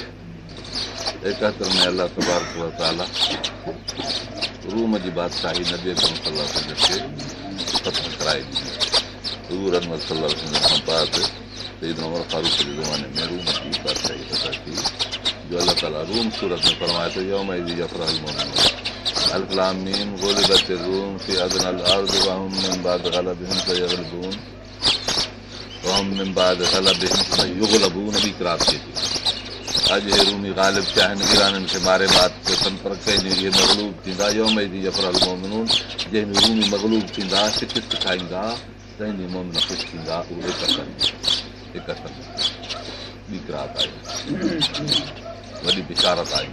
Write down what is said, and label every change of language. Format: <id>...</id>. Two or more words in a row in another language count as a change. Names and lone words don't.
<sd>71 में अलाह</sd> <ar>تبارك وتعالى</ar> <sd>रूम जी बादशाही नबी अकरम</sd> <ar>صلى الله عليه وسلم</ar> <sd>खे ख़त्म कराए ॾिनी। हज़ूर अनवर</sd> <ar>صلى الله عليه وسلم</ar> <sd>खां बाद सैयदना उमर फारूक जे ज़माने में रूम जी बादशाही अता थी, जो अलाह ताला रूम सूरत में फरमाए थो</sd> <ar>يومئذ يفرح المؤمنون الم غلبت الروم في أدنى الأرض وهم من بعد غلبهم سيغلبون وهم من بعد غلبهم سيُغلبون.</ar> <sd>ॿी क़िरात थिए थी अॼु हे रूमी ग़ालिब थिया आहिनि, ईराननि खे मारे मात कनि, पर कंहिंजे इहे मग़लूब थींदा।</sd> <ar>يومئذ يفرح المؤمنون,</ar> <sd>जंहिंमें रूमी मग़लूब थींदा, शिकस्त खाईंदा, तंहिंजी मोमिन ख़ुशि थींदा। उहे 71 ॿी क़िरात आहे, वॾी बिशारत आहे।</sd>